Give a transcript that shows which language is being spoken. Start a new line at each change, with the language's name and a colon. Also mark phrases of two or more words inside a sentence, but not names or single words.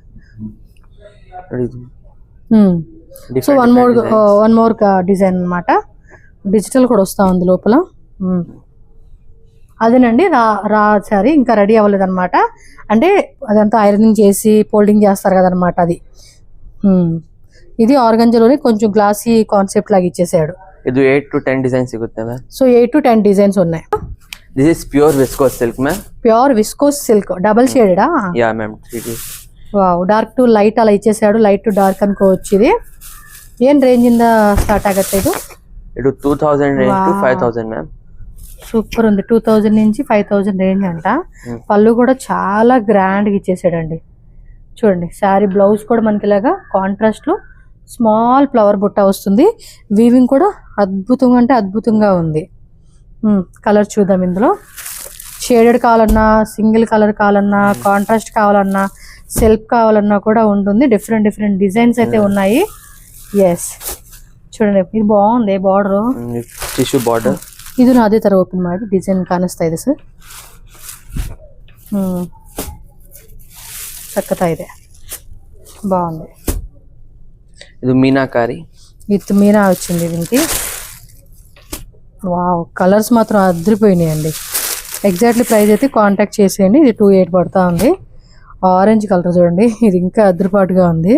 English: So one more design
Telugu: అనమాట, డిజిటల్ కూడా వస్తూ ఉంది లోపల. అదేనండి రా శారీ ఇంకా రెడీ అవ్వలేదు అనమాట. అంటే అదంతా ఐరనింగ్ చేసి ఫోల్డింగ్ చేస్తారు కదనమాట అది. ఇది ఆర్గంజాలోనే కొంచెం
English: glossy concept
Telugu: లాగా ఇచ్చేసాడు.
Kannada: ಇದು 8 to 10 ಡಿಸೈನ್ ಸಿಗುತ್ತೆ ಮ್ಯಾಮ್.
Telugu: సో 8 to 10 డిజైన్స్ ఉన్నాయి.
English: This is pure viscose silk ma'am. Pure viscose silk double
Telugu: షేడెడా?
English: Ya ma'am. 3D.
Telugu: వావ్,
English: dark to light
Telugu: అలా ఇచ్చేసాడు.
English: light to dark
Telugu: అనుకోవచ్చు. ఇది ఏం రేంజ్ ఇంದ స్టార్ట్ ఆಗುತ್ತೆ ఇది?
Kannada: ಇದು 2000 ರೇಂಜ್ to 5000 మ్యామ్.
Telugu: సూపర్ ఉంది. 2000 నుంచి 5000 రేంజ్ అంట. పళ్ళు కూడా చాలా గ్రాండ్గా ఇచ్చేసాడండి. చూడండి శారీ బ్లౌజ్ కూడా మనకి ఇలాగా కాంట్రాస్ట్లో
English: small flower
Telugu: బుట్ట వస్తుంది. వీవింగ్ కూడా అద్భుతంగా అంటే అద్భుతంగా ఉంది. కలర్ చూద్దాం. ఇందులో షేడెడ్ కావాలన్నా, సింగిల్ కలర్ కావాలన్నా, కాంట్రాస్ట్ కావాలన్నా, సెల్ఫ్ కావాలన్నా కూడా ఉంటుంది.
English: Different designs
Telugu: అయితే ఉన్నాయి. ఎస్, చూడండి ఇది బాగుంది బార్డర్,
English: Tissue border.
Kannada: ಇದು ಅದೇ ತರ ಓಪನ್ ಮಾಡಿ ಡಿಸೈನ್ ಕಾಣಿಸ್ತಾ ಇದೆ ಸರ್. ಸಕ್ಕತ್ತಾಗಿದೆ,
Telugu: బాగుంది. ఇది మీనాకారి విత్ మీనా వచ్చింది దీనికి. వావ్, కలర్స్ మాత్రం అదిరిపోయినాయండి.
English: Exactly price
Telugu: అయితే కాంటాక్ట్ చేసేయండి. ఇది 28 పడుతూ ఉంది.
English: Orange color
Telugu: చూడండి, ఇది ఇంకా అదిరిపాటుగా ఉంది.